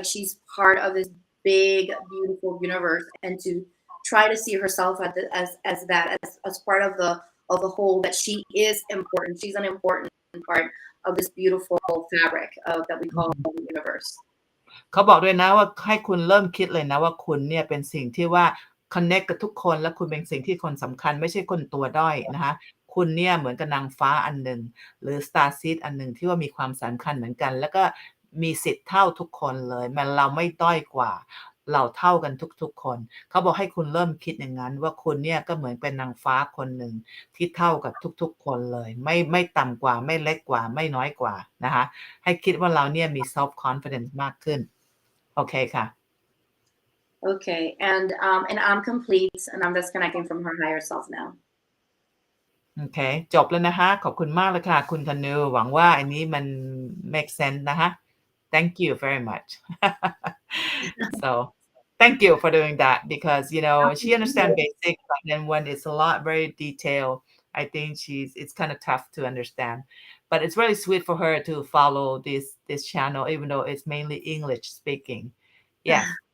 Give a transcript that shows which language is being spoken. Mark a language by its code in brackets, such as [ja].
[en] Like she's part of this big, beautiful universe, and to try to see herself as part of the whole. That she is important. She's an important part of this beautiful fabric that we call the universe. [th] เขาบอกด้วยนะว่าให้คุณเริ่มคิดเลยนะว่าคุณเนี่ยเป็นสิ่งที่ว่าคอนเน็กกับทุกคนและคุณเป็นสิ่งที่คนสำคัญไม่ใช่คนตัวด้อยนะคะคุณเนี่ยเหมือนกับนางฟ้าอันหนึ่งหรือ starseed อันหนึ่งที่ว่ามีความสำคัญเหมือนกันแล้วก็ มีสิทธิ์เท่าทุกคนเลยเราไม่ด้อยกว่าเราเท่ากันทุกๆคนเขาบอกให้คุณเริ่มคิดอย่างนั้นว่าคุณเนี่ยก็เหมือนเป็นนางฟ้าคนหนึ่งที่เท่ากับทุกๆคนเลยไม่ต่ำกว่าไม่เล็กกว่าไม่น้อยกว่านะคะให้คิดว่าเราเนี่ยมี self confidence มากขึ้นโอเคค่ะ [en] Okay, and I'm complete, and I'm disconnecting from her higher self now. [th] โอเคจบแล้วนะคะขอบคุณมากเลยค่ะคุณธนูหวังว่าอันนี้มัน make sense นะคะ [en] thank you very much so thank you for doing that because she understands basics but then when it's a lot very detailed I think it's kind of tough to understand but it's really sweet for her to follow this channel even though it's mainly English speaking yes